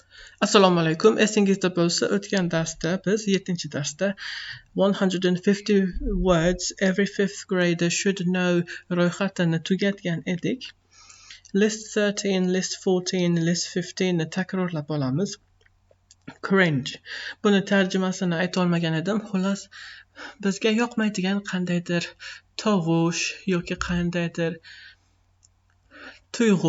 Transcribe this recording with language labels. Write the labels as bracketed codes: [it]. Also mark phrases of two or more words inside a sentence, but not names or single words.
[uz] Assalomu alaykum. Esingizda bo'lsa, o'tgan darsda biz 7-darsda 150 [en] words every 5th grader should know [uz] ro'yxatini tugatgan edik. List 13, list 14, list 15 ni takrorlab olamiz. Cringe. Buni tarjimasini ayta olmagan edim. Xullas, bizga yoqmaydigan qandaydir tovush yoki qandaydir tuyg'u.